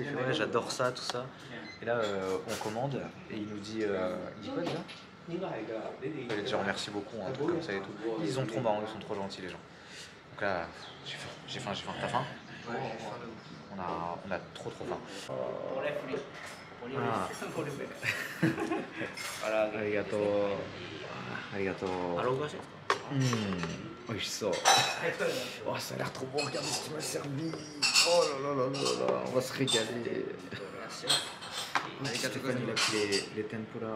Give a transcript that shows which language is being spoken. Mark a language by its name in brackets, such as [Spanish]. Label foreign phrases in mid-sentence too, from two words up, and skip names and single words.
[French] Il fait ouais, j'adore ça, tout ça. Et là, on commande et il nous dit il dit quoi déjà? Il va dire merci beaucoup, un truc comme ça et tout. Ils sont trop marrants, ils sont trop gentils les gens. Donc là, j'ai faim. T'as faim? On a trop faim. Ah. Arigato. Oishiso. Oh, ça a l'air trop bon, regardez ce qu'il m'a servi. Oh là là là là là, on va se régaler. Stéphane, il a pris les tempura.